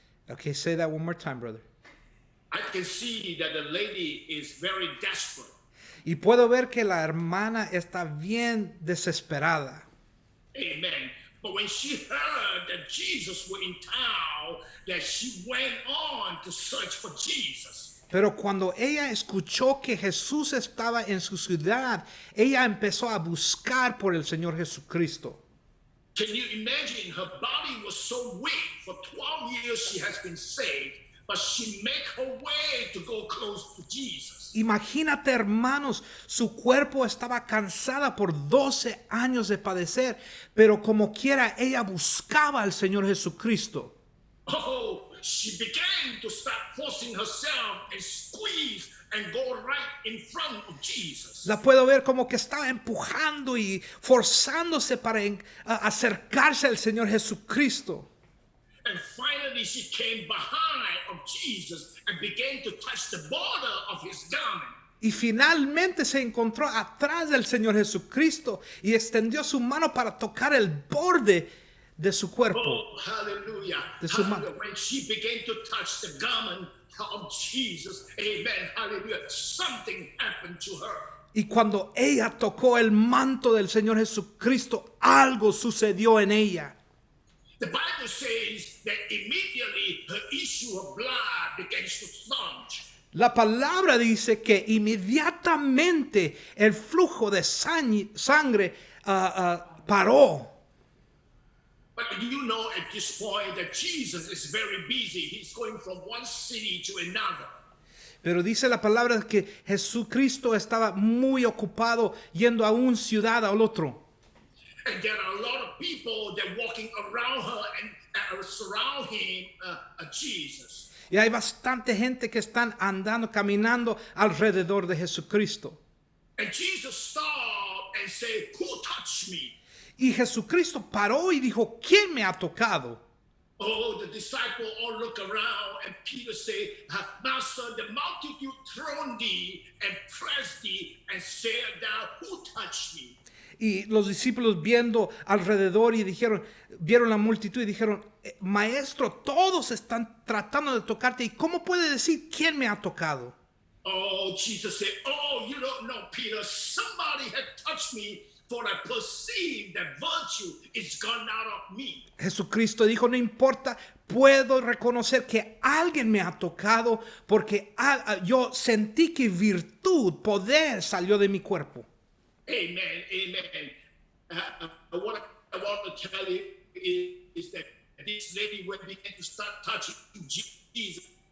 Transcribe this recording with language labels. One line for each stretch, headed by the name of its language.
English: Okay, say that one more time, brother. I can see that the lady is very desperate.
Spanish: Y puedo ver que la hermana está bien desesperada.
English: Amen. But when she heard that Jesus was in town, that she went on to search for Jesus.
Spanish: Pero cuando ella escuchó que Jesús estaba en su ciudad, ella empezó a buscar por el Señor Jesucristo.
English: Can you imagine? Her body was so weak. For 12 years she has been saved, but she made her way to go close to Jesus.
Spanish: Imagínate, hermanos, su cuerpo estaba cansada por 12 años de padecer, pero como quiera ella buscaba al Señor Jesucristo.
English: Oh, she began to start forcing herself and squeeze and go right in front of Jesus.
Spanish: La puedo ver como que estaba empujando y forzándose para acercarse al Señor Jesucristo.
English: And finally she came behind of Jesus and began to touch the border of his garment.
Spanish: Y finalmente se encontró atrás del Señor Jesucristo y extendió su mano para tocar el borde de su cuerpo.
English: Oh, hallelujah.
Spanish: De su
English: Hallelujah. When she began to touch the garment of Jesus, amen, hallelujah, something happened to her.
Spanish: Y cuando ella tocó el manto del Señor Jesucristo, algo sucedió en ella.
English: The Bible says that immediately her issue of blood begins to plunge.
Spanish: La palabra dice que inmediatamente el flujo de sangre paró.
English: But you know at this point that Jesus is very busy. He's going from one city to another.
Spanish: Pero dice la palabra que Jesucristo estaba muy ocupado yendo a una ciudad al otro.
English: And there are a lot of people that walking around her and surround him, Jesus.
Spanish: Y hay bastante gente que están andando, caminando alrededor de Jesucristo.
English: And Jesus stopped and said, "Who touched me?"
Spanish: Y Jesucristo paró y dijo, ¿quién me ha tocado?
English: Oh, the disciples all look around and Peter said, "Master, the multitude throng thee and press thee and said down, who touched me?"
Spanish: Y los discípulos viendo alrededor y vieron la multitud y dijeron, maestro, todos están tratando de tocarte. ¿Y cómo puede decir quién me ha tocado?
English: Oh, Jesus said, "Oh, you don't know, Peter. Somebody had touched me, for I perceive that virtue is gone out of me."
Spanish: Jesucristo dijo, no importa, puedo reconocer que alguien me ha tocado porque yo sentí que virtud, poder salió de mi cuerpo.
English: Amen, amen. What I want to tell you is that this lady, when began to start touching Jesus,